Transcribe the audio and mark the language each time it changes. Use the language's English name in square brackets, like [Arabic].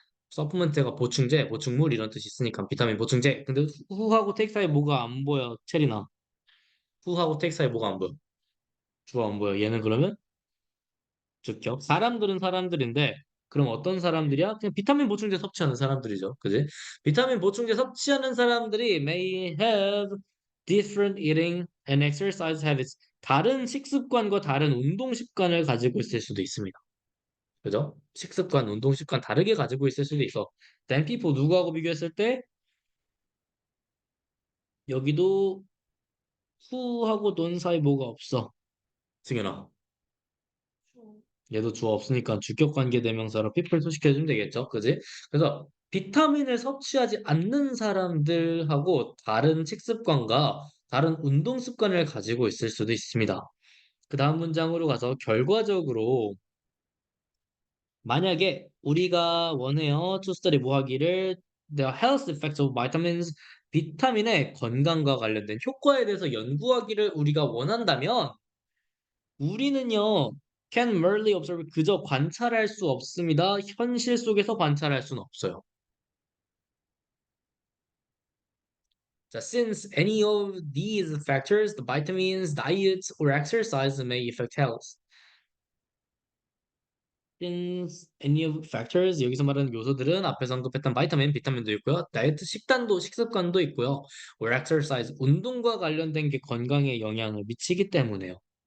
[Korean] 서플먼트가 보충제, 보충물 이런 뜻이 있으니까 비타민 보충제. 근데 후하고 택 사이 뭐가 안 보여, 체리나. 후하고 택 사이 뭐가 안 보여? 주어 안 보여. 얘는 그러면 주격. 사람들은 사람들인데 그럼 어떤 사람들이야? 그냥 비타민 보충제 섭취하는 사람들이죠. 그지? 비타민 보충제 섭취하는 사람들이 [English] may have different eating and exercise habits. [Korean] 다른 식습관과 다른 운동 습관을 가지고 있을 수도 있습니다. 그죠? 식습관, 운동 습관 다르게 가지고 있을 수도 있어. 댐피포 누구하고 비교했을 때 여기도 후하고 논 사이 뭐가 없어. 승현아. 얘도 주어 없으니까 주격 관계 대명사로 people 소식해주면 되겠죠. 그지? 그래서 비타민을 섭취하지 않는 사람들하고 다른 식습관과 다른 운동 습관을 가지고 있을 수도 있습니다. 그 다음 문장으로 가서 결과적으로 만약에 우리가 원해요 [English] to study [Korean] 뭐 하기를 [English] the health effects of vitamins [Korean] 비타민의 건강과 관련된 효과에 대해서 연구하기를 우리가 원한다면 우리는요, [English] can merely observe [Korean] 그저 관찰할 수 없습니다. 현실 속에서 관찰할 수는 없어요. [English] 자, since any of these factors, the vitamins, diets, or exercise may affect health. Since any of factors [Korean] 여기서 말하는 요소들은 앞에서 언급했던 바이타민, 비타민도 있고요. 다이어트 식단도 식습관도 있고요. [English] or exercise [Korean] 운동과 관련된 게 건강에 영향을 미치기 때문에요.